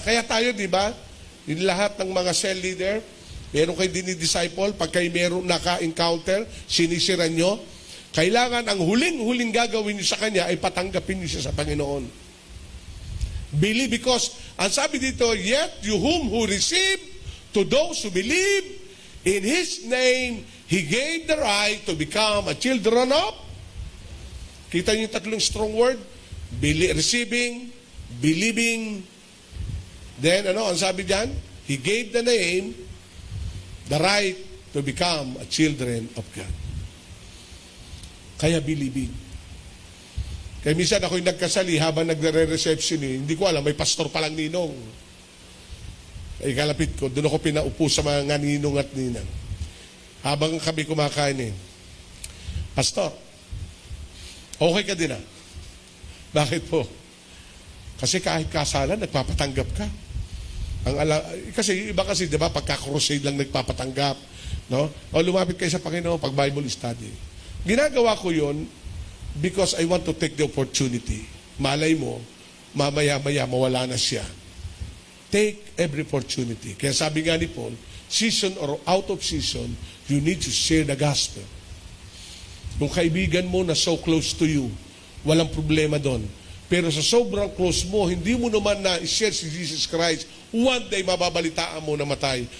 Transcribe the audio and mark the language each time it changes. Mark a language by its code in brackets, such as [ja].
[tl] Kaya tayo, di ba, yung lahat ng mga cell leader, meron kayo dinidisciple, pag kayo meron naka-encounter, sinisiran nyo, kailangan ang huling-huling gagawin nyo sa Kanya ay patanggapin nyo siya sa Panginoon. [en] Believe, because, ang sabi dito, yet you whom who receive, to those who believe, in His name, He gave the right to become a children of. [tl] Kita niyo yung tatlong strong word? Receiving, believing, then ano, ang sabi diyan? [en] He gave the name, the right to become a children of God. [tl] Kaya believing. Kaya minsan ako'y nagkasali habang nagre-reception hindi ko alam, may pastor palang ninong. Ay kalapit ko, doon ako pinaupo sa mga ninong at ninang. Habang kami kumakain Pastor, okay ka din Bakit po? Kasi kahit kasalan, nagpapatanggap ka. Kasi iba kasi, di ba, pagka-crusade lang nagpapatanggap. No? O lumapit kayo sa Panginoon pag Bible study. [en] Ginagawa ko yon because I want to take the opportunity. [tl] Malay mo, mamaya-maya mawala na siya. [en] Take every opportunity. Kaya sabi nga ni Paul, season or out of season, you need to share the gospel. [tl] Kung kaibigan mo na so close to you, walang problema doon. Pero sa sobrang close mo, hindi mo naman na-share si Jesus Christ, one day mababalitaan mo na matay.